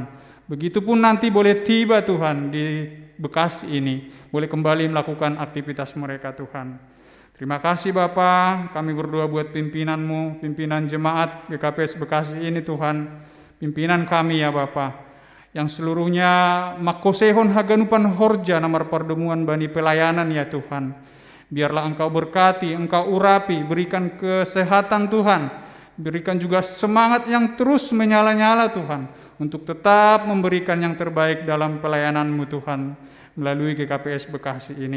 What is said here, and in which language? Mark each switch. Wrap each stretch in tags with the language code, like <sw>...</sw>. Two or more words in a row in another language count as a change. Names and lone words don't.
<id>Begitupun nanti boleh tiba Tuhan di Bekasi ini, boleh kembali melakukan aktivitas mereka Tuhan. Terima kasih Bapa, kami berdoa buat pimpinan-Mu, pimpinan jemaat GKPS Bekasi ini Tuhan. Pimpinan kami ya Bapa, yang seluruhnya</id> <bts>makosehon haganupan horja namar perdemuan bani pelayanan ya Tuhan.</bts> <id>Biarlah Engkau berkati, Engkau urapi, berikan kesehatan Tuhan. Berikan juga semangat yang terus menyala-nyala Tuhan, untuk tetap memberikan yang terbaik dalam pelayanan-Mu Tuhan, melalui GKPS Bekasi ini.</id>